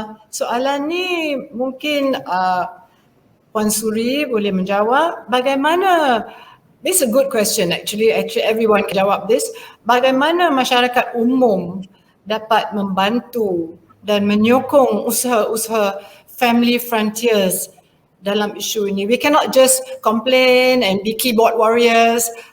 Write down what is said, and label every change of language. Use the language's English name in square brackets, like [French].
[Malay] Soalan ni mungkin Puan Suri boleh menjawab. [English] Bagaimana, this is a good question actually everyone can jawab this. [Malay] Bagaimana masyarakat umum dapat membantu dan menyokong usaha-usaha family frontiers dalam isu ini? [English] We cannot just complain and be keyboard warriors.